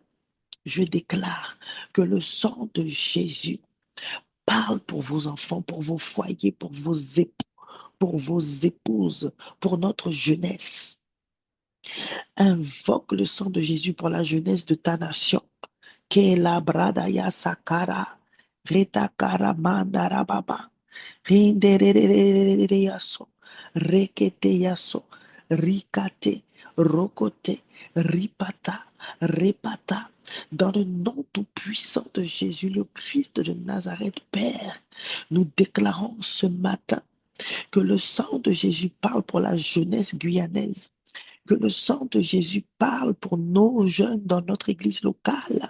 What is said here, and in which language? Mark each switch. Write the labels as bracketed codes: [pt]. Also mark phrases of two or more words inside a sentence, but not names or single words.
[fr] Je déclare que le sang de Jésus parle pour vos enfants, pour vos foyers, pour vos époux, pour vos épouses, pour notre jeunesse. Invoque le sang de Jésus pour la jeunesse de ta nation. Que la bradaya sakara, retakara mandarababa, rinderere yaso, rekete yaso, rikate, rokote, ripata, repata. Dans le nom tout-puissant de Jésus, le Christ de Nazareth, Père, nous déclarons ce matin que le sang de Jésus parle pour la jeunesse guyanaise, que le sang de Jésus parle pour nos jeunes dans notre église locale.